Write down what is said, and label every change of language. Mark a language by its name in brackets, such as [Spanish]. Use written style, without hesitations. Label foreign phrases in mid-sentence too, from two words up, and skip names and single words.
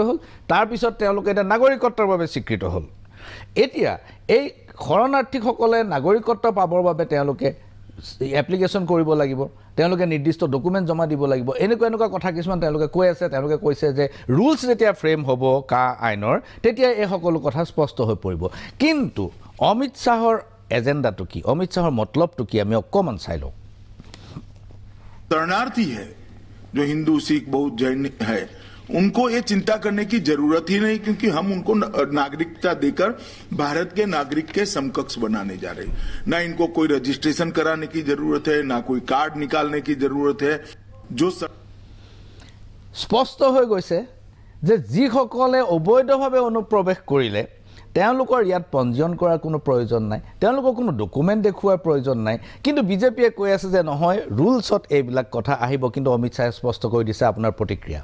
[Assamese] হ'ল তাৰপিছত তেওঁলোকে এটা নাগৰিকত্বৰ বাবে স্বীকৃত হ'ল এতিয়া এই শৰণাৰ্থীসকলে নাগৰিকত্ব পাবৰ বাবে তেওঁলোকে এপ্লিকেশ্যন কৰিব লাগিব তেওঁলোকে নিৰ্দিষ্ট ডকুমেণ্ট জমা দিব লাগিব এনেকুৱা কথা কিছুমান তেওঁলোকে কৈ আছে তেওঁলোকে কৈছে যে ৰুলছ যেতিয়া ফ্ৰেম হ'ব কা আইনৰ তেতিয়া এই সকলো কথা স্পষ্ট হৈ পৰিব কিন্তু অমিত শ্বাহৰ এজেণ্ডাটো কি অমিত শ্বাহৰ মতলবটো কি আমি অকণমান চাই লওঁ [Hindi] शरणार्थी है जो हिंदू सिख बौद्ध जैन है उनको ये चिंता करने की जरूरत ही नहीं क्योंकि हम उनको नागरिकता देकर भारत के नागरिक के समकक्ष बनाने जा रहे हैं ना इनको कोई रजिस्ट्रेशन कराने की जरूरत है ना कोई कार्ड निकालने की जरूरत है जो [Assamese] স্পষ্ট হৈ গৈছে যে যিসকলে অবৈধভাৱে অনুপ্ৰৱেশ কৰিলে তেওঁলোকৰ ইয়াত পঞ্জীয়ন কৰাৰ কোনো প্ৰয়োজন নাই তেওঁলোকৰ কোনো ডকুমেণ্ট দেখুৱাৰ প্ৰয়োজন নাই কিন্তু বিজেপিয়ে কৈ আছে যে নহয় ৰুলছত এইবিলাক কথা আহিব কিন্তু অমিত শ্বাহে স্পষ্ট কৰি দিছে আপোনাৰ প্ৰতিক্ৰিয়া